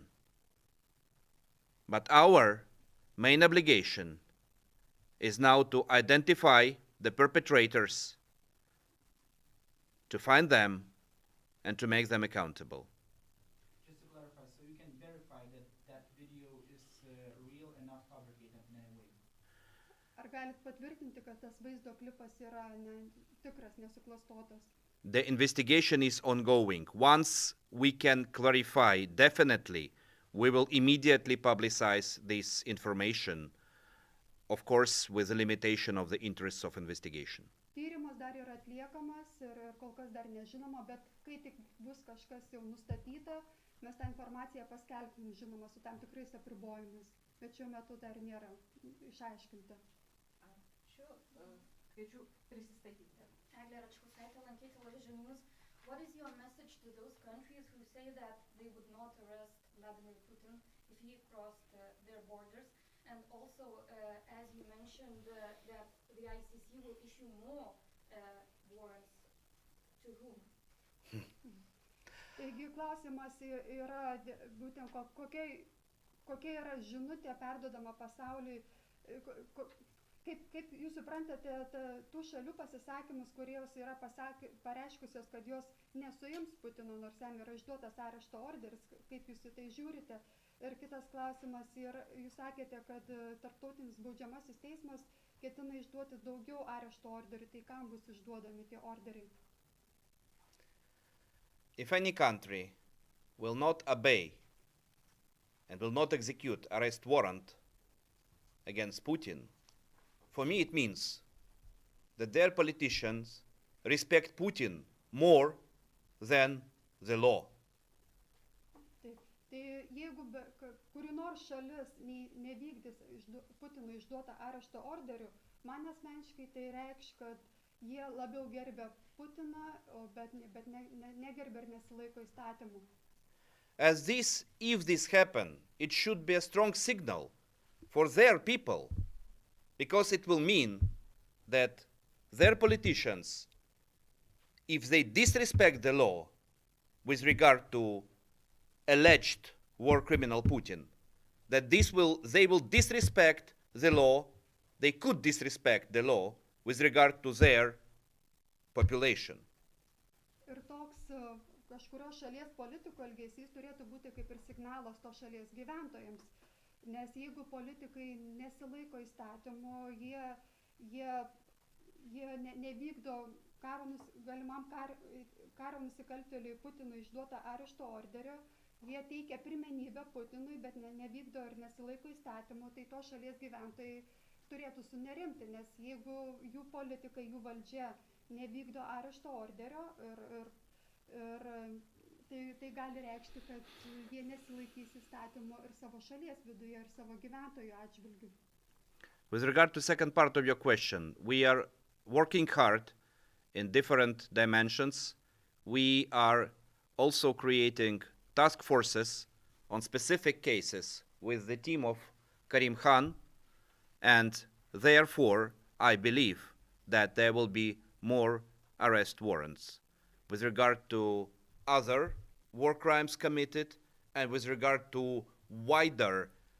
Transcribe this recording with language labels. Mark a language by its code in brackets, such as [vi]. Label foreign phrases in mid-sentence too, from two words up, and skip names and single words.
[en] But our main obligation is now to identify the perpetrators, to find them, and to make them accountable. Just to clarify, so you can verify that that video is real and not fabricated in any way? [lt] Ar galit patvirtinti, kad tas vaizdo klipas yra tikras, nesuklastotas? [en] The investigation is ongoing. Once we can clarify definitely, we will immediately publicize this information, of course, with the limitation of the interests of investigation. [lt] Tyrimas dar yra atliekamas ir kol kas dar nežinoma, bet kai tik bus kažkas jau nustatyta, mes tą informaciją paskelbsim, žinoma, su tam tikrais apribojimais, bet šiuo metu dar nėra išaiškinta. Ačiū. Kviečiu prisistatyti. Eglė Račkauskaitė, lankyti Televizijos News. [en] What is your message to those countries who say that they would not arrest Vladimir Putin if he crossed their borders? And also, as you mentioned, that the ICC will issue more warrants. To whom? [lt] Taigi klausimas yra būtent kokia yra žinutė perdodama pasauliui, kaip jūs suprantate tų šalių pasisakymus, kurios yra pareiškusios, kad jos nesuims Putino, nors jam yra išduotas arešto orderis, kaip jūs į tai žiūrite? Ir kitas klausimas, jūs sakėte, kad Tarptautinis baudžiamasis teismas ketina išduoti daugiau arešto orderių, tai kam bus išduodami tie orderiai? [en] If any country will not obey and will not execute arrest warrant against Putin, for me it means that their politicians respect Putin more than the law. [lt] Tai jeigu kuri nors šalis nevykdys Putinui išduotą arešto orderių, man asmeniškai tai reikš, kad jie labiau gerbia Putiną, bet negerbia ir nesilaiko įstatymų. [en] If this happen, it should be a strong signal for their people, because it will mean that their politicians, if they disrespect the law with regard to alleged war criminal Putin, that they will disrespect the law, they could disrespect the law with regard to their population. [lt] Ir toks kažkurios šalies politikų elgesys turėtų būti kaip ir signalas to šalies gyventojams. Nes jeigu politikai nesilaiko įstatymo, jie nevykdo galimam karo nusikaltėliui Putinui išduotą arešto orderio, jie teikia pirmenybę Putinui, bet nevykdo ir nesilaiko įstatymo, tai to šalies gyventojai turėtų sunerimti, nes jeigu jų politikai, jų valdžia nevykdo arešto orderio ir tai gali reikšti, kad jie nesilaikys įstatymo ir savo šalies viduje, ir savo gyventojų atžvilgių. [en] With regard to the second part of your question, we are working hard in different dimensions. We are also creating task forces on specific cases with the team of Karim Khan, and therefore I believe that there will be more arrest warrants with regard to other war crimes committed and with regard to wider